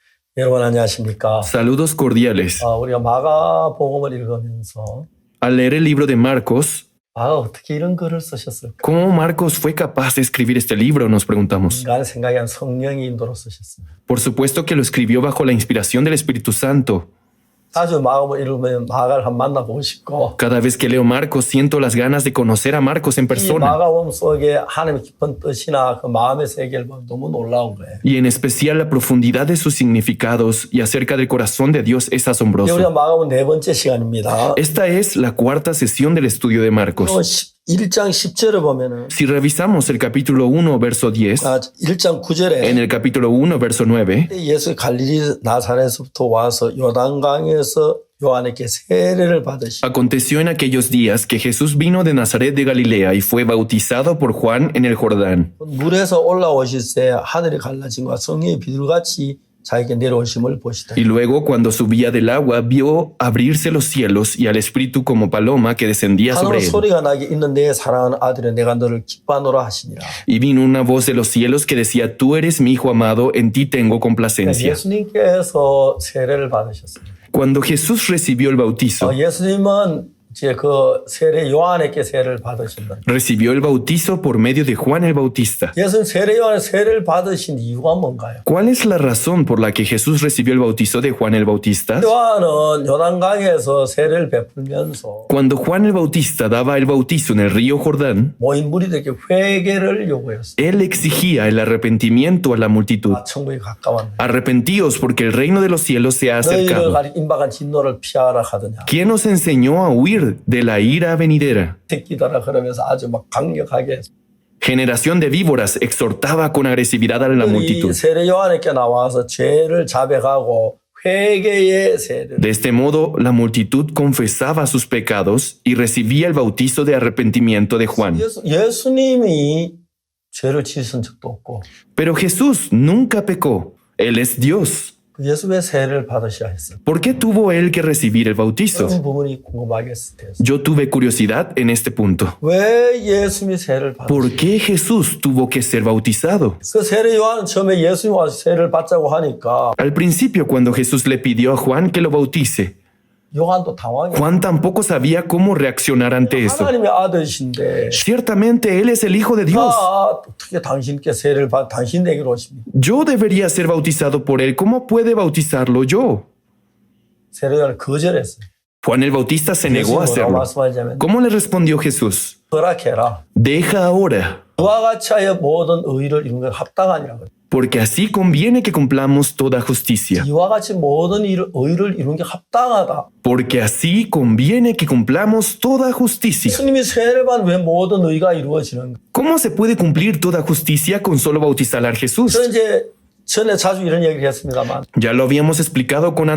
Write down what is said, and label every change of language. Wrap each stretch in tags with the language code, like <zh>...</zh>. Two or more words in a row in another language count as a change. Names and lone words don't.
<ko>여러분 안녕하십니까?</ko> <es>Saludos cordiales.</es> <ko>우리가 마가복음을 읽으면서</ko> <es>Al leer el libro de Marcos,</es> <ko>어떻게 이런 글을 쓰셨을까?</ko> <es>¿cómo Marcos fue capaz de escribir este libro? Nos preguntamos.</es> <ko>인간의 생각이 아니라 성령의 인도로 쓰셨습니다.</ko> <es>Por supuesto que lo escribió bajo la inspiración del Espíritu Santo.</es> <ko>자주 마가복음 읽으면 마가를 한번 만나보고 싶고</ko> <es>Cada vez que leo Marcos, siento las ganas de conocer a Marcos en</es> <ko>이</ko> <es>persona.</es> <ko>마가복음 속에 하나님의 깊은 뜻이나 그 마음의 세계를 보면 너무 놀라운 거예요.</ko> <es>Y en especial la profundidad de sus significados y acerca del corazón de Dios es</es> <ko>우리가</ko> <es>asombroso.</es> <ko>마가복음 네 번째 시간입니다.</ko> <es>Esta es la cuarta sesión del estudio de Marcos.</es> <ko>1장 10절을 보면은</ko> <es>Si revisamos el capítulo 1, verso 10,</es> <ko>1장 9절에</ko> <es>en el capítulo 1, verso 9,</es> <ko>예수 갈릴리 나사렛에서부터 와서 요단강에서 요한에게 세례를 받으시고</ko> <es>aconteció en aquellos días que Jesús vino de Nazaret de Galilea y fue bautizado por Juan en el Jordán.</es> <ko>물에서 올라오실 때 하늘이 갈라짐과 성령의 비둘같이 자기에게 내려오심을 보시다.</ko> <es>Y luego, cuando subía del agua, vio abrirse los cielos y al Espíritu como paloma que descendía</es> <ko>하늘로</ko> <es>sobre él.</es> <ko>소리가 나게 있는 내 사랑하는 아들이 내가 너를 기뻐하노라 하시니라.</ko> <es>Y vino una voz de los cielos que decía, tú eres mi hijo amado, en ti tengo complacencia.</es> <ko>예수님께서 세례를 받으셨습니다.</ko> <es>Cuando Jesús recibió el bautizo,</es> <ko>예수님은 이제 그 세례 요한에게 세례를 받으신다.</ko> <es>recibió el bautizo por medio de Juan el Bautista.</es> <ko>예수님 세례 요한의 세례를 받으신 이유가 뭔가요?</ko> <es>¿Cuál es la razón por la que Jesús recibió el bautizo de Juan el Bautista?</es> <ko>요한은 요단강에서 세례를 베풀면서</ko> <es>Cuando Juan el Bautista daba el bautizo en el río Jordán,</es> <ko>모인 무리들에게 회개를 요구했어요.</ko> <es>él exigía el arrepentimiento a la multitud.</es> <ko>천국이 가까웠네.</ko> <es>Arrepentíos porque el reino de los cielos se ha</es> <ko>너희를</ko> <es>acercado.</es> <ko>가리 임박한 진노를 피하라 하더냐.</ko> <es>¿Quién nos enseñó a huir de la ira venidera?</es> <ko>새끼들아 그러면서 아주 막 강력하게</ko> <es>Generación de víboras exhortaba con agresividad a la</es> <ko>이</ko> <es>multitud.</es> <ko>세례 요한에게 나와서 죄를 자백하고 회개의 세례를</ko> <es>De este modo, la multitud confesaba sus pecados y recibía el bautizo de arrepentimiento de Juan.</es> <ko>예수님이 죄를 지으신 적도 없고</ko> <es>Pero Jesús nunca pecó. Él es Dios.</es> <ko>예수의 세례를 받으셔야 했어요.</ko> <es>¿Por qué tuvo él que recibir el bautizo?</es> <ko>그런 부분이 궁금하게 했을 때</ko> <es>Yo tuve curiosidad en este punto.</es> <ko>왜 예수님이 세례를 받으셨어요?</ko> <es>¿Por qué Jesús tuvo que ser bautizado?</es> <ko>그 세례 요한은 처음에 예수님 와서 세례를 받자고 하니까</ko> <es>Al principio, cuando Jesús le pidió a Juan que lo bautice,</es> <ko>요한도 당황해요.</ko> <es>Juan tampoco sabía cómo reaccionar ante eso.</es> <ko>하나님의 아들이신데</ko> <es>Ciertamente él es el Hijo de Dios.</es> <ko>어떻게 당신께 세례를 받 당신에게로 오십니까?</ko> <es>Yo debería ser bautizado por él. ¿Cómo puede bautizarlo yo?</es> <ko>세례 요한은 거절했어요.</ko> <es>Juan el Bautista se negó a</es> <ko>뭐라고</ko> <es>hacerlo.</es> <ko>말씀하자면</ko> <es>¿Cómo le respondió Jesús?</es> <ko>허락해라.</ko> <es>Deja ahora,</es> <ko>그와 같이 하여 모든 의를 이루는 건 합당하니라 그래요.</ko> <es>porque así conviene que cumplamos toda justicia.</es> <ko>이와 같이 모든 의를 이루는 게 합당하다.</ko> <es>Porque así conviene que cumplamos toda justicia.</es> <ko>예수님이 세례를 받으면 왜 모든 의가 이루어지는 거예요?</ko> <es>¿Cómo se puede cumplir toda justicia con solo bautizar a Jesús?</es> <ko>저는 이제 전에 자주 이런 얘기를 했습니다만</ko> <es>Ya lo habíamos explicado con</es>